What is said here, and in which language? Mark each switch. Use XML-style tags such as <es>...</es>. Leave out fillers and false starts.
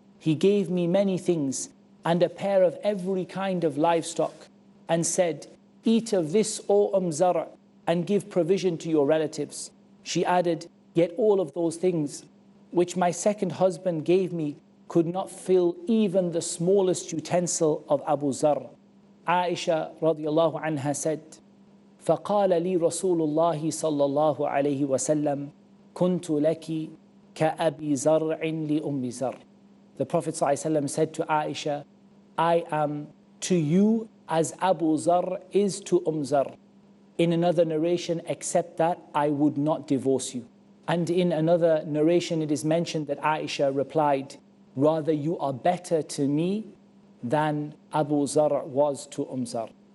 <en>He gave me many things and a pair of every kind of livestock, and said, eat of this, O Zar, and give provision to your relatives. She added, yet all of those things which my second husband gave me could not fill even the smallest utensil of Abu Zar. Aisha radiallahu anha said,</en> <ar>فقال لي رسول الله صلى الله عليه وسلم كنت لك كأبي زرع لأم زر.</ar> <en>The Prophet ﷺ said to Aisha, I am to you as Abu Zar is to Zar. In another narration, except that I would not divorce you. And in another narration, it is mentioned that Aisha replied, rather you are better to me than Abu Zar was to Zar.</en>